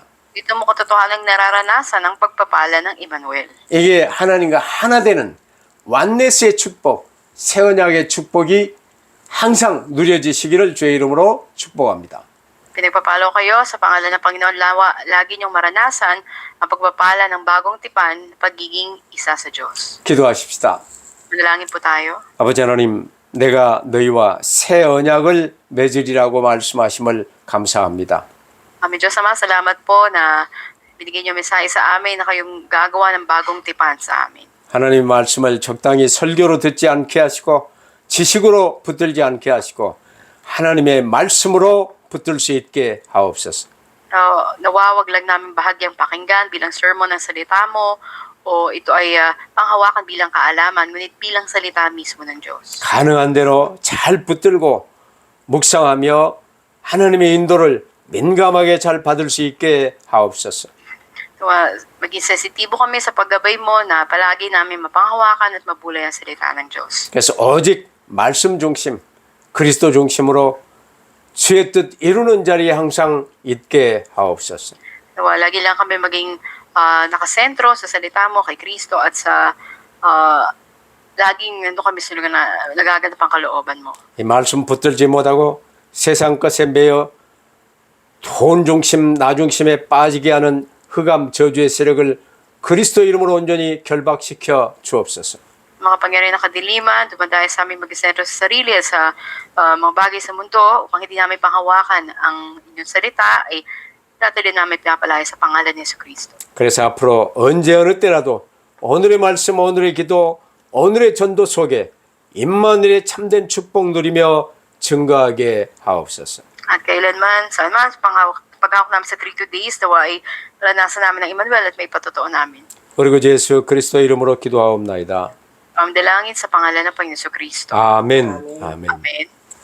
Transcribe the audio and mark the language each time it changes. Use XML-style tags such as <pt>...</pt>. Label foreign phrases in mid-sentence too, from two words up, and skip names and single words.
<tl>Dito mo katotohanang nararanasan ang pagpapala ng Emmanuel.</tl> <ko>이게 하나님과 하나 되는 완네스의 축복, 새 언약의 축복이 항상 누려지시기를 주의 이름으로 축복합니다.</ko> <tl>Pinagpapalo kayo sa pangalan ng Panginoon, lagi niyong maranasan ang pagpapala ng bagong tipan, pagiging isa sa Diyos.</tl> <ko>기도하십시다.</ko> <tl>Manalangin po tayo.</tl> <ko>아버지 하나님, 내가 너희와 새 언약을 맺으리라고 말씀하심을 감사합니다.</ko> <tl>Amin Diyos Ama, salamat po na binigyan niyo mensahe sa amin na kayong gagawa ng bagong tipan sa amin.</tl> <ko>하나님 말씀을 적당히 설교로 듣지 않게 하시고 지식으로 붙들지 않게 하시고 하나님의 말씀으로 붙들 수 있게 하옵소서.</ko> <tl>Nawawag lang namin bahagyang pakinggan bilang sermon ng salita mo o ito ay panghawakan bilang kaalaman, ngunit bilang salita mismo ng Diyos.</tl> <ko>가능한 대로 잘 붙들고 묵상하며 하나님의 인도를 민감하게 잘 받을 수 있게 하옵소서.</ko> <tl>Maging sensitibo kami sa paggabay mo na palagi namin mapanghawakan at mabulay ang salita ng Diyos.</tl> <ko>그래서 오직 말씀 중심, 그리스도 중심으로 주의 뜻 이루는 자리에 항상 있게 하옵소서.</ko> <tl>Lagi lang kami maging nakasentro sa salita mo kay Kristo at sa laging nandun kami sa lugar na nagaganap ang kalooban mo.</tl> <ko>이 말씀 붙들지 못하고 세상 것에 매여 돈 중심, 나 중심에 빠지게 하는 흑암 저주의 세력을 그리스도 이름으로 온전히 결박시켜 주옵소서.</ko> <tl>Mga pangyayari ng kadiliman, dumadayo sa amin mag-isentro sa sarili at sa mga bagay sa mundo upang hindi namin panghawakan ang inyong salita ay natuloy namin pinapalaya sa pangalan ni Jesucristo.</tl> <ko>그래서 앞으로 언제 어느 때라도 오늘의 말씀, 오늘의 기도, 오늘의 전도 속에 임마누엘의 참된 축복 누리며 증거하게 하옵소서.</ko> <tl>At kailanman, saan man, sa paghawak namin sa 3 days, nawa ay naranasan namin ng Emmanuel at may patotoo namin.</tl> <ko>그리고 예수 그리스도 이름으로 기도하옵나이다.</ko> <tl>Dalangin sa pangalan ng Panginoon Kristo.</tl> <ko>아멘. 아멘.</ko> <tl>Amen.</tl>